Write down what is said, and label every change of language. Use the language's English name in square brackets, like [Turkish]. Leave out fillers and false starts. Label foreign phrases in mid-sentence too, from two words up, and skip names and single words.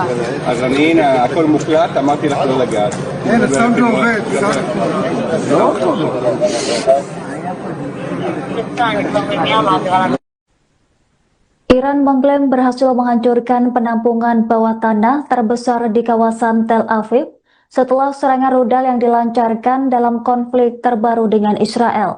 [Hebrew] אז הנה, הכל מוקלט, אמרתי לך לא לגעת. אין, הסאונד לא עובד. לא עובד. [Indonesian] Iran mengklaim berhasil menghancurkan penampungan bawah tanah terbesar di kawasan Tel Aviv setelah serangan rudal yang dilancarkan dalam konflik terbaru dengan Israel.